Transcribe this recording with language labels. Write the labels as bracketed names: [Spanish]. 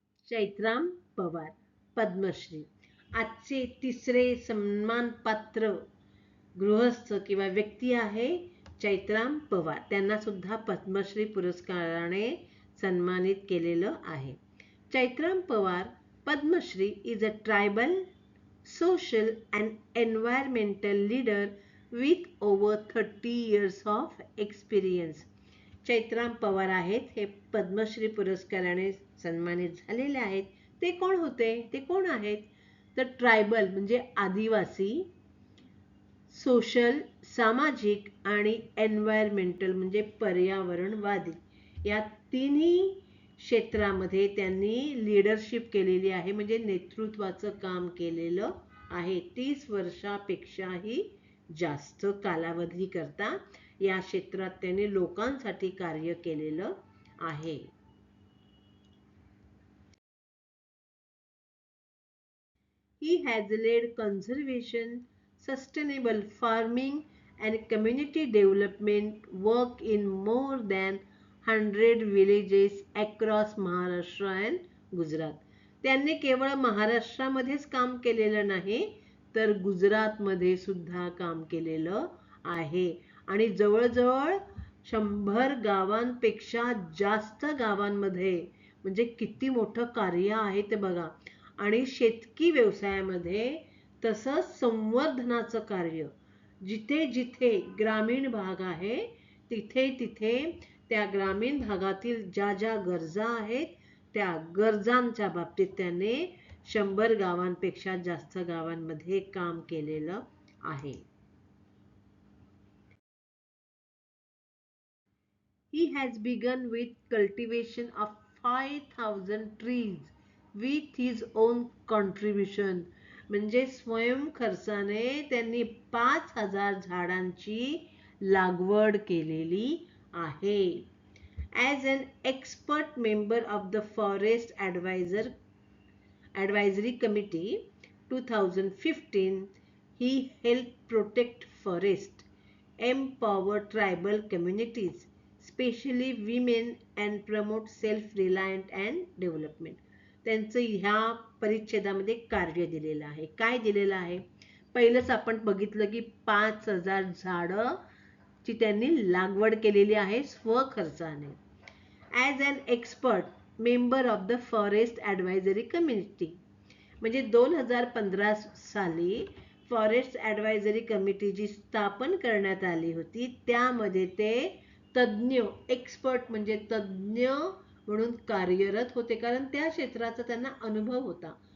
[Marathi] चैत्राम पवार पद्मश्री. आजचे तिसरे सन्मानपात्र गृहस्थ किंवा व्यक्ती आहे चैत्राम पवार. त्यांना सुद्धा पद्मश्री पुरस्काराने सन्मानित केलेलं आहे. [English] Chaitram Pawar Padma Shri is a tribal, social and environmental leader with over 30 years of experience. [Marathi] Chaitram Pawar आहेत हे पद्मश्री पुरस्काराने सन्मानित झालेले आहेत. ते कोण होते? ते कोण आहेत? तर ट्रायबल म्हणजे आदिवासी, सोशल सामाजिक आणि एन्व्हायरमेंटल म्हणजे पर्यावरणवादी, या तिन्ही क्षेत्रामध्ये त्यांनी लीडरशिप केलेली आहे, म्हणजे नेतृत्वाचं काम केलेलं आहे. 30 वर्षापेक्षाही जास्त कालावधी करता या क्षेत्रात त्यांनी लोकांसाठी कार्य केलेलं आहे. [English] He has led conservation, sustainable farming and community development work in more than 100 villages across Maharashtra and Gujarat. [Marathi] त्यांनी केवळ महाराष्ट्रामध्येच काम केलेलं नाही तर गुजरातमध्ये सुद्धा काम केलेलं आहे आणि जवळजवळ 100 गावांपेक्षा जास्त गावांमध्ये, म्हणजे किती मोठं कार्य आहे ते बघा. आणि शेतकी व्यवसायामध्ये तसंच संवर्धनाचं कार्य, जिथे जिथे ग्रामीण भाग आहे तिथे तिथे त्या ग्रामीण भागातील ज्या ज्या गरजा आहेत त्या गरजांच्या बाबतीत त्याने 100 गावांपेक्षा जास्त गावांमध्ये काम केलेलं आहे. [English] He has begun with cultivation of 5,000 trees with his own contribution. [Marathi] म्हणजे स्वयं खर्चाने त्यांनी 5,000 झाडांची लागवड केलेली आहे. [English] As an expert member of the Forest Advisory Committee 2015, he helped protect forest, empower tribal communities, especially women, and promote self-reliant and development. [Marathi] त्यांचं ह्या परिच्छेदामध्ये कार्य दिलेलं आहे. काय दिलेलं आहे? पहिलंच आपण बघितलं की 5,000 झाडं ची त्यांनी लागवड केलेली आहे स्वखर्चाने. [English] as an expert member of the forest advisory committee, [Marathi] म्हणजे 2015 साली फॉरेस्ट ॲडवायझरी कमिटी जी स्थापन करण्यात आली होती त्यामध्ये ते तज्ज्ञ, एक्सपर्ट म्हणजे तज्ज्ञ म्हणून कार्यरत होते, कारण त्या क्षेत्राचा त्यांना अनुभव होता.